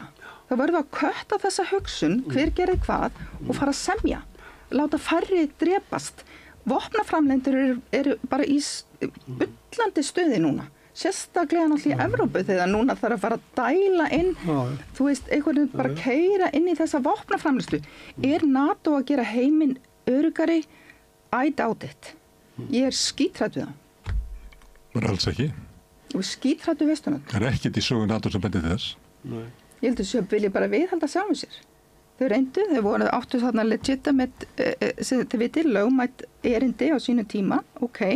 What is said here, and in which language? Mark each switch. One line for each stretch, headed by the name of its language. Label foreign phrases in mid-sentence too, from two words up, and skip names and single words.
Icelandic: Þá verðum við að kötta þessa hugsun, hver gerir hvað og fara að semja, láta færri drepast. Vopnaframleiðendur eru bara í bullandi stuði núna. Sérstaklega náttúrulega í Evrópu þegar núna þarf að fara að dæla inn, þú veist, einhvern veginn bara keyra inn í þessa vopnaframleiðslu. Er NATO að gera heiminn öruggari?
English: I doubt it.
Icelandic: Ég er skítrædd við það. Bara alls ekki. Og skítrædd við Vesturlönd. Það er ekkert í sögu NATO sem bendir þess. Nei. Ég held að þau vilja bara viðhalda sjálfum sér. Þau reyndu, þau voru áttu þarna legitimate, þið vitið, lögmætt erindi á sínu tíma, ok.